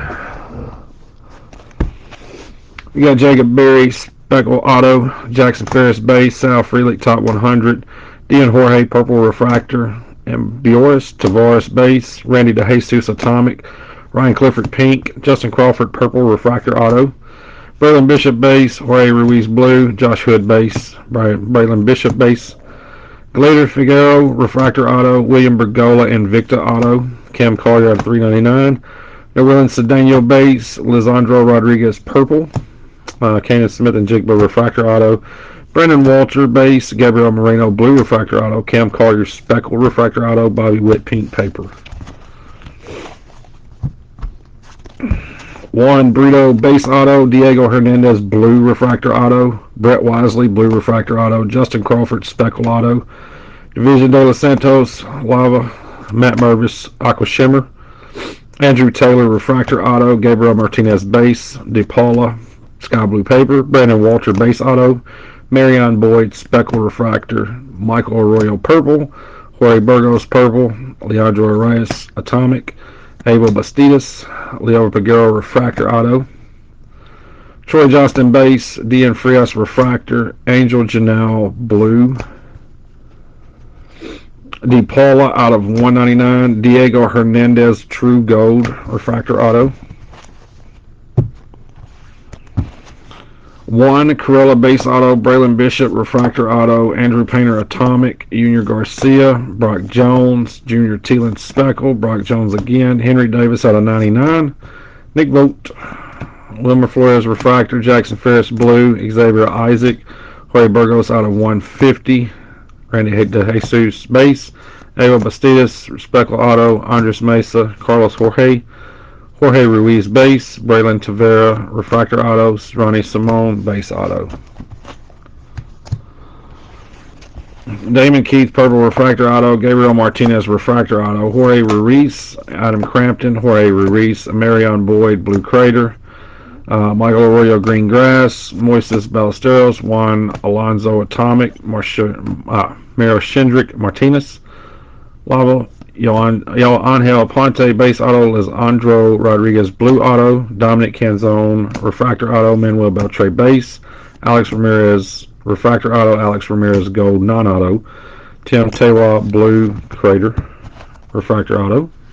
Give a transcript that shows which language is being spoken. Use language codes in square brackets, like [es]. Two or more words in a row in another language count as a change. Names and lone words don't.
[en] We got Jacob Berry, Speckle Auto, Jackson Ferris Base, Sal Frelick Top 100, Dion Jorge Purple Refractor, and Bioris Tavares Base, Randy DeJesus Atomic, Ryan Clifford Pink, Justin Crawford Purple Refractor Auto, Braylon Bishop Base, Jorge Ruiz Blue, Josh Hood Base, Braylon Bishop Base, Glader Figueroa Refractor Auto, William Bergola Invicta Auto, Cam Collier at $3.99, Nolan Cedeno Base, Lisandro Rodriguez Purple, Kanan Smith and Jigba Refractor Auto, Brendan Walter Base, Gabriel Moreno Blue Refractor Auto, Cam Collier Speckle Refractor Auto, Bobby Witt Pink Paper. Juan Brito Base Auto, Diego Hernandez Blue Refractor Auto, Brett Wisely Blue Refractor Auto, Justin Crawford Speckle Auto, Division de los Santos Lava, Matt Mervis Aqua Shimmer, Andrew Taylor Refractor Auto, Gabriel Martinez Base, DePaula Sky Blue Paper, Brandon Walter Base Auto, Marion Boyd Speckle Refractor, Michael Arroyo Purple, Jorge Burgos Purple, Leandro Arias Atomic, Abel Bastidas, Leo Peguero Refractor Auto, Troy Johnston Base, Dian Frias Refractor, Angel Janelle Blue, DePaula out of 199, Diego Hernandez True Gold Refractor Auto, One Corella Base Auto, Braylon Bishop Refractor Auto, Andrew Painter Atomic, Junior Garcia, Brock Jones, Junior Thielen Speckle, Brock Jones again, Henry Davis out of 99, Nick Vogt, Wilmer Flores Refractor, Jackson Ferris Blue, Xavier Isaac, Jorge Burgos out of 150, Randy DeJesus Base, Ava Bastidas Speckle Auto, Andres Mesa, Carlos Jorge Ruiz Base, Braylon Tavera Refractor Autos, Ronnie Simone Base Auto. Damon Keith Purple Refractor Auto, Gabriel Martinez Refractor Auto, Jorge Ruiz, Adam Crampton, Jorge Ruiz, Marion Boyd Blue Crater, Michael Arroyo Green Grass, Moises Ballesteros, Juan Alonzo Atomic, Miro Shindrick Martinez, Lava Angel Ponte Base Auto, Lisandro Rodriguez Blue Auto, Dominic Canzone Refractor Auto, Manuel Beltre Base, Alex Ramirez Refractor Auto, Alex Ramirez Gold Non-Auto, Tim Tewa Blue Crater Refractor Auto,